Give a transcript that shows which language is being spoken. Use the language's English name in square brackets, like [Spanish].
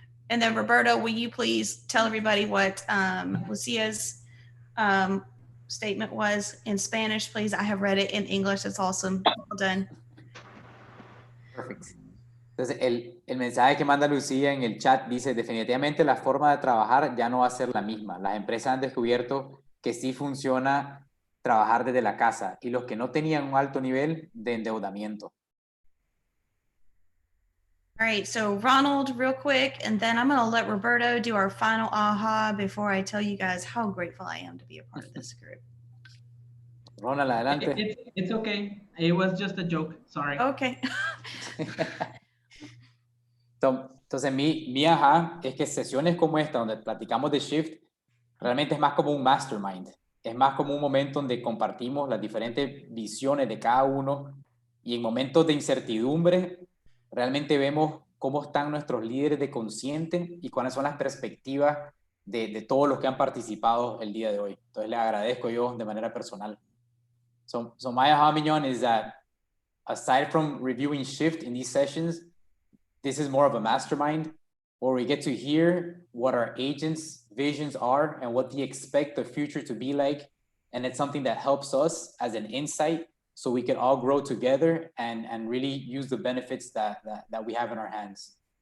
[English] And then Roberto, will you please tell everybody what Lucia's statement was in Spanish, please? I have read it in English. It's awesome. Well done. Perfect. [Spanish] Entonces, el mensaje que manda Lucía en el chat dice, definitivamente la forma de trabajar ya no va a ser la misma. Las empresas han descubierto que sí funciona trabajar desde la casa y los que no tenían un alto nivel de endeudamiento. [English] All right, so Ronald, real quick, and then I'm going to let Roberto do our final aha before I tell you guys how grateful I am to be a part of this group. [Spanish] Ronald, adelante. [English] It's okay. It was just a joke. Sorry. Okay. [Spanish] Entonces, mi ajá es que sesiones como esta, donde platicamos de Shift, realmente es más como un mastermind. Es más como un momento donde compartimos las diferentes visiones de cada uno y en momentos de incertidumbre realmente vemos cómo están nuestros líderes de consciente y cuáles son las perspectivas de todos los que han participado el día de hoy. Entonces, les agradezco yo de manera personal. [English] So my aha, Mignon, is that aside from reviewing Shift in these sessions, this is more of a mastermind where we get to hear what our agents' visions are and what they expect the future to be like. And it's something that helps us as an insight so we can all grow together and really use the benefits that we have in our hands.